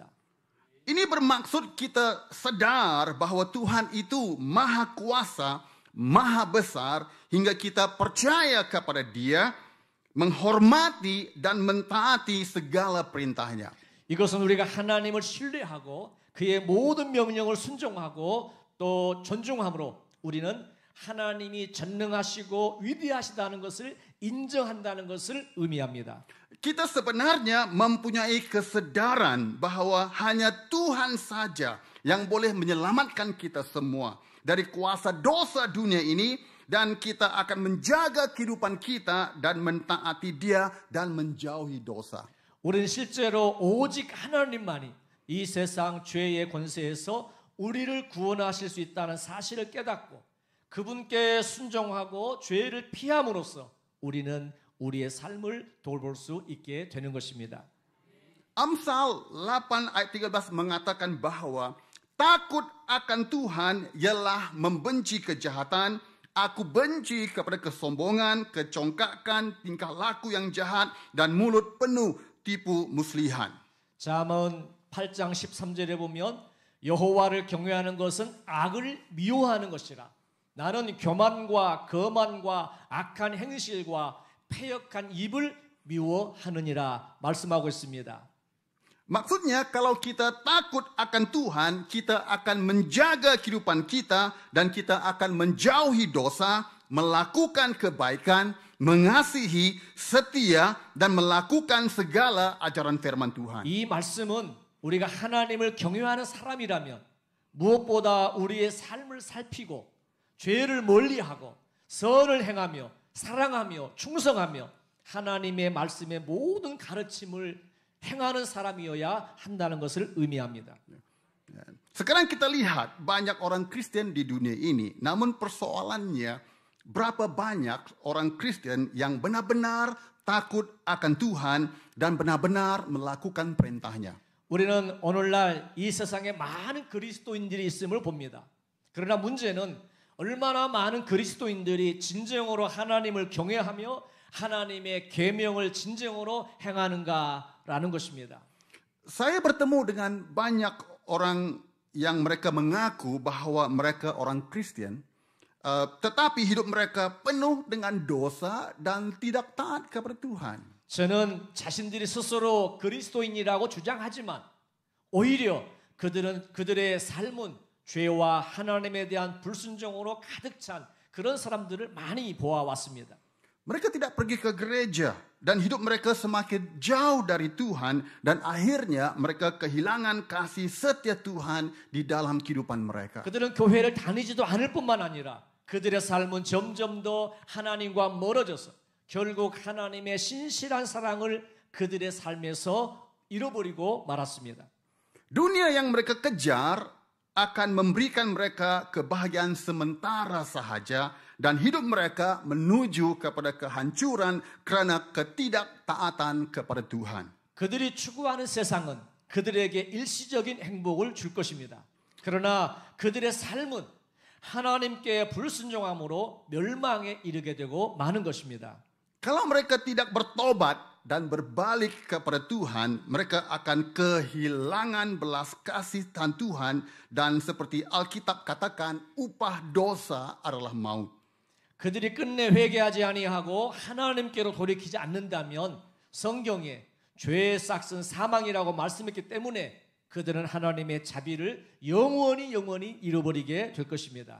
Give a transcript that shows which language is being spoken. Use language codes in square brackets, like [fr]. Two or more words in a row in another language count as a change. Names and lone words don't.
[ms] Ini bermaksud kita sadar bahwa Tuhan itu maha kuasa, maha besar, hingga kita percaya kepada Dia, menghormati dan mentaati segala perintahnya. [ko] 이것은 우리가 하나님을 신뢰하고 그의 모든 명령을 순종하고 또 존중함으로 우리는 하나님이 전능하시고 위대하시다는 것을 인정한다는 것을 의미합니다. [ms] Kita sebenarnya mempunyai kesadaran bahwa hanya Tuhan saja yang boleh menyelamatkan kita semua dari kuasa dosa dunia ini, dan kita akan menjaga kehidupan kita dan mentaati Dia dan menjauhi dosa. [ko] 우리는 실제로 오직 하나님만이 이 세상 죄의 권세에서 우리를 구원하실 수 있다는 사실을 깨닫고 그분께 순종하고 죄를 피함으로써 우리는 우리의 삶을 돌볼 수 있게 되는 것입니다. [ms] Amsal 8 ayat 13 mengatakan bahwa takut akan Tuhan ialah membenci kejahatan. Aku benci kepada kesombongan, kecongkakan, tingkah laku yang jahat, dan mulut penuh tipu muslihan. [ko] 잠언 8장 13절에 보면 여호와를 경외하는 것은 악을 미워하는 것이라. 나는 교만과 거만과 악한 행실과 패역한 입을 미워하느니라 말씀하고 있습니다. [ms] Maksudnya kalau kita takut akan Tuhan, kita akan menjaga kehidupan kita dan kita akan menjauhi dosa, melakukan kebaikan, mengasihi, setia, dan melakukan segala ajaran firman Tuhan. [ko] 이 말씀은 우리가 하나님을 경외하는 사람이라면 무엇보다 우리의 삶을 살피고 죄를 멀리하고 선을 행하며 사랑하며 충성하며 하나님의 말씀의 모든 가르침을 행하는 사람이어야 한다는 것을 의미합니다. [ms] Sekarang kita lihat banyak orang Kristen di dunia ini, namun persoalannya berapa banyak orang Kristen yang benar-benar takut akan Tuhan dan benar-benar melakukan perintahnya. [ko] 우리는 오늘날 이 세상에 많은 그리스도인들이 있음을 봅니다. 그러나 문제는 얼마나 많은 그리스도인들이 진정으로 하나님을 경외하며 하나님의 계명을 진정으로 행하는가라는 것입니다. [ms] Saya bertemu dengan banyak orang yang mereka mengaku bahwa mereka orang Kristen, tetapi hidup mereka penuh dengan dosa dan tidak taat kepada Tuhan. [ko] 저는 자신들이 스스로 그리스도인이라고 주장하지만 오히려 그들의 삶은 죄와 하나님에 대한 불순종으로 가득 찬 그런 사람들을 많이 보아왔습니다. [ms] Mereka tidak pergi ke gereja dan hidup mereka semakin jauh dari Tuhan, dan akhirnya mereka kehilangan kasih setia Tuhan di dalam kehidupan mereka. [ko] 그들은 교회를 다니지도 않을 뿐만 아니라 그들의 삶은 점점 더 하나님과 멀어져서 결국 하나님의 신실한 사랑을 그들의 삶에서 잃어버리고 말았습니다. [ms] Dunia yang mereka kejar akan memberikan mereka kebahagiaan sementara sahaja, dan hidup mereka menuju kepada kehancuran karena ketidaktaatan kepada Tuhan. [ko] 그들이 추구하는 세상은 그들에게 일시적인 행복을 줄 것입니다. 그러나 그들의 삶은 하나님께 불순종함으로 멸망에 이르게 되고 마는 것입니다. [ms] Kalau mereka tidak bertobat dan berbalik kepada Tuhan, mereka akan kehilangan belas kasih Tuhan, dan seperti Alkitab katakan, upah dosa adalah maut. [ko] 그들이 끝내 회개하지 아니하고 하나님께로 돌이키지 않는다면 성경에 죄의 싹은 사망이라고 말씀했기 때문에 그들은 하나님의 자비를 영원히 잃어버리게 될 것입니다.